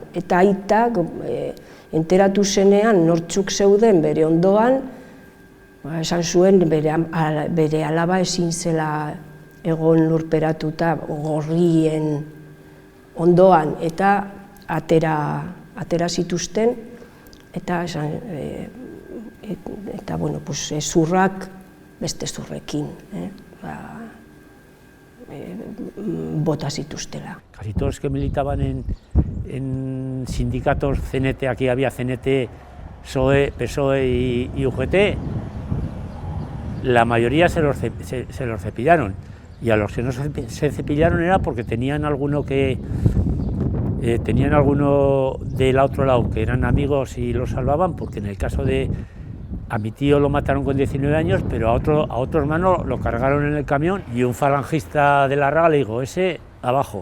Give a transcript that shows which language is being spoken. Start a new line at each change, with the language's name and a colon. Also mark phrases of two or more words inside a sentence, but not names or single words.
Basque: Eta aitak enteratu zenean nortzuk zeuden bere ondoan, esan zuen bere alaba ezin zela egon lurperatuta gorrien ondoan, eta atera zituzten, eta
Spanish: bueno, pues,
Basque: zurrak beste zurrekin, bota zituztela.
Spanish: Casi todos los que militaban en sindicatos CNT, aquí había CNT, PSOE, PSOE y UGT, la mayoría se los cepillaron. Y a los que no se cepillaron era porque tenían alguno del otro lado que eran amigos y los salvaban, porque en el caso de a mi tío lo mataron con 19 años, pero a otro hermano lo cargaron en el camión y un falangista de la Raga le dijo: ese abajo.